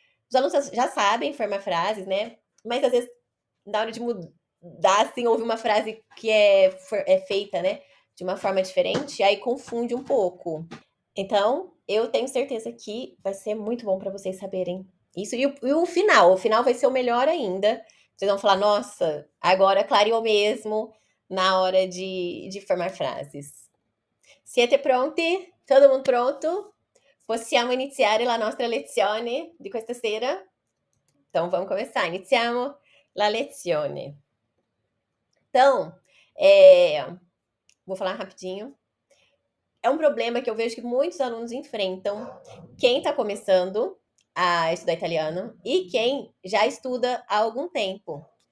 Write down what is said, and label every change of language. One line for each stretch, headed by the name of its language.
Portuguese: Os alunos já sabem formar frases, né? Mas às vezes na hora de mudar, assim, ouve uma frase que é feita, né, de uma forma diferente, aí confunde um pouco. Então, eu tenho certeza que vai ser muito bom para vocês saberem isso. E o final vai ser o melhor ainda. Vocês vão falar, nossa, agora clareou mesmo na hora de formar frases.
Italian: Siete pronti?
Portuguese: Todo mundo pronto?
Italian: Possiamo iniziare la nostra lezione di questa sera?
Portuguese: Então, vamos começar.
Italian: Iniziamo la lezione.
Portuguese: Então, vou falar rapidinho. É um problema que eu vejo que muitos alunos enfrentam. Quem está começando a estudar italiano e quem já estuda há algum tempo.